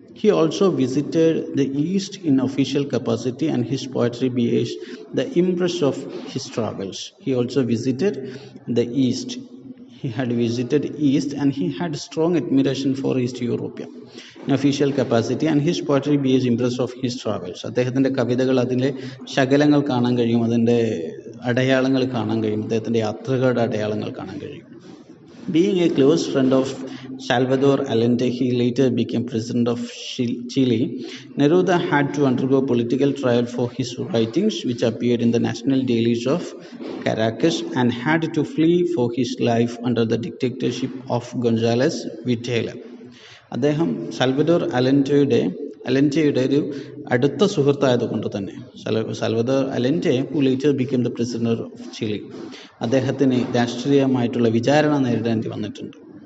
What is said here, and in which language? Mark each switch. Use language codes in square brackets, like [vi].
[en] He also visited the East in official capacity, and his poetry bears the impress of his travels. He also visited the East. He had visited East, and he had strong admiration for East Europe in official capacity, and his poetry bears impress of his travels. [ml] അദ്ദേഹത്തിൻ്റെ കവിതകൾ അതിലെ ശകലങ്ങൾ കാണാൻ കഴിയും, അതിൻ്റെ അടയാളങ്ങൾ കാണാൻ കഴിയും, അദ്ദേഹത്തിൻ്റെ യാത്രകളുടെ അടയാളങ്ങൾ കാണാൻ കഴിയും. [en] Being a close friend of Salvador Allende, he later became president of Chile. Neruda had to undergo political trial for his writings, which appeared in the national dailies of Caracas, and had to flee for his life under the dictatorship of González Videla. [ml] അദ്ദേഹം Salvador അലൻറ്റയുടെ ഒരു അടുത്ത സുഹൃത്തായതുകൊണ്ട് തന്നെ Salvador അലൻറ്റെ [en] who later become the president of Chile, [ml] അദ്ദേഹത്തിന് രാഷ്ട്രീയമായിട്ടുള്ള വിചാരണ നേരിടേണ്ടി വന്നിട്ടുണ്ട്.